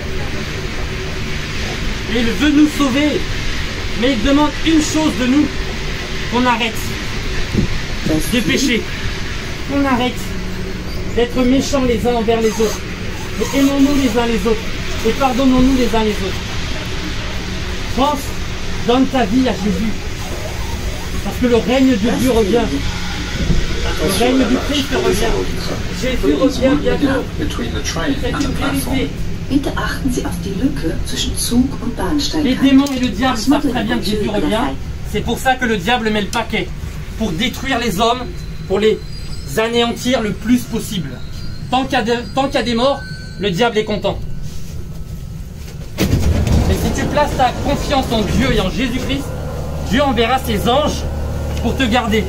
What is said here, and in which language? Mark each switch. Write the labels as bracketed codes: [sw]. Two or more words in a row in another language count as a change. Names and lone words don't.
[fr] Et il veut nous sauver, mais il demande une chose de nous, qu'on arrête de pécher, qu'on arrête d'être méchants les uns envers les autres, et aimons-nous les uns les autres, et pardonnons-nous les uns les autres. France, donne ta vie à Jésus, parce que le règne de Dieu revient. Le règne du Christ revient. Jésus revient bientôt. C'est une vérité. [de] Bitte achten Sie auf die Lücke zwischen Zug und Bahnsteig. [fr] Les démons et le diable savent très bien que Jésus revient. C'est pour ça que le diable met le paquet. Pour détruire les hommes, pour les anéantir le plus possible. Tant qu'il y a des morts, le diable est content. Mais si tu places ta confiance en Dieu et en Jésus-Christ, Dieu enverra ses anges pour te garder.